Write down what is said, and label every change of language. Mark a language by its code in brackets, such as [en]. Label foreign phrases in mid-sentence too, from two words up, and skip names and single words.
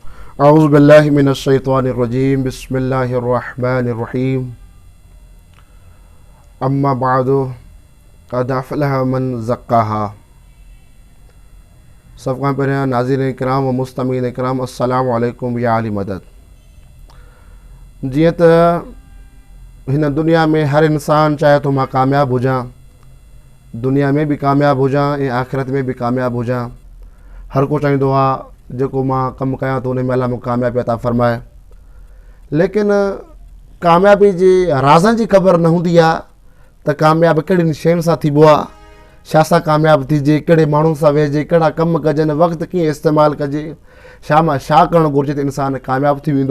[ar] أعوذ بالله من الشيطان الرجيم بسم الله الرحمن الرحيم أما بعد قد أفلح من زكاها. [sd] सब खां पहिरियां नाज़रीन किराम व मुस्तमीन किराम [ar] السلام عليكم [sd] या आली मदद। जीअं त हिन दुनिया में हर इंसान चाहे तो मां कामयाब हुजां, दुनिया में भी कामयाब हुजां ऐं आख़िरत में भी कामयाब हुजां। हर को चाहींदो आहे जेको मां कमु कयां थो उन में अल्लाह मूंखे कामयाबी अता फ़रमाए, लेकिन कामयाबी जे राज़नि जी ख़बर न हूंदी आहे त कामयाब कहिड़ियुनि शयुनि सां थीबो आहे, छा सां कामयाबु थिजे, कहिड़े माण्हुनि सां वेहिजे, कहिड़ा कमु कजनि, वक़्तु कीअं इस्तेमालु कजे, छा मां छा करणु घुरिजे त इंसानु कामयाबु थी वेंदो।